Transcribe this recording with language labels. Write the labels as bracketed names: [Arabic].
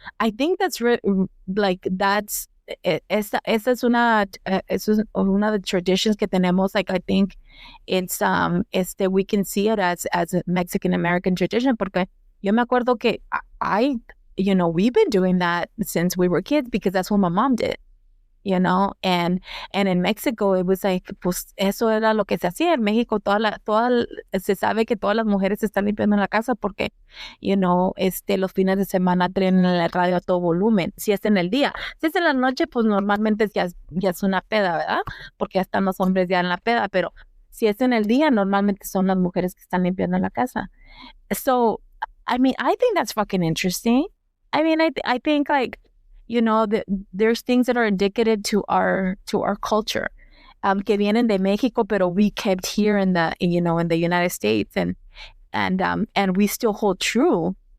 [English] I think that's like that's [Spanish] esa es una de [English] traditions [Spanish] que tenemos. [English] Like I think we can see it as a Mexican American tradition, [Spanish] porque yo me acuerdo que [English] we've been doing that since we were kids because that's what my mom did. And in Mexico it was like, [Spanish] pues eso era lo que se hacía en México. Se sabe que todas las mujeres están limpiando la casa porque, los fines de semana traen el radio a todo volumen. Si es en el día, si es en la noche, pues normalmente ya es una peda, ¿verdad? Porque ya están los hombres ya en la peda, pero si es en el día, normalmente son las mujeres que están limpiando la casa. [English] So, I mean, I think that's fucking interesting. I mean, I think like, there's things that are indicative to our culture, [Spanish] que vienen de Mexico, pero [English] we kept here in the United States, and we still hold true.